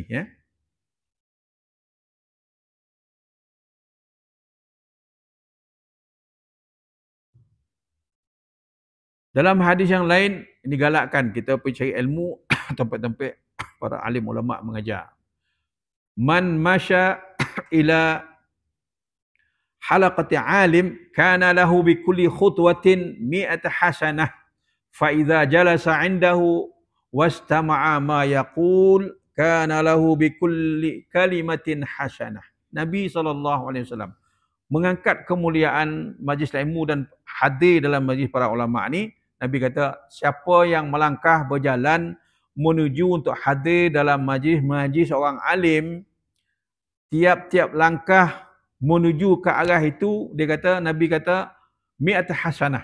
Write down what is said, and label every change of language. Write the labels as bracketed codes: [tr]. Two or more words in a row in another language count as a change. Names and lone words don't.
[ms] Ya. Dalam hadis yang lain, ini galakkan kita pergi cari ilmu tempat-tempat para alim ulama mengajar. [ar] من مشى إلى حلقة عالم كان له بكل خطوة مائة حسنة فإذا جلس عنده واستمع ما يقول كان له بكل كلمة حسنة. [ms] Nabi SAW mengangkat kemuliaan majlis ilmu dan hadir dalam majlis para ulama ni. Nabi kata, siapa yang melangkah berjalan menuju untuk hadir dalam majlis orang alim, tiap-tiap langkah menuju ke arah itu, dia kata, Nabi kata, [ar] مائة حسنة.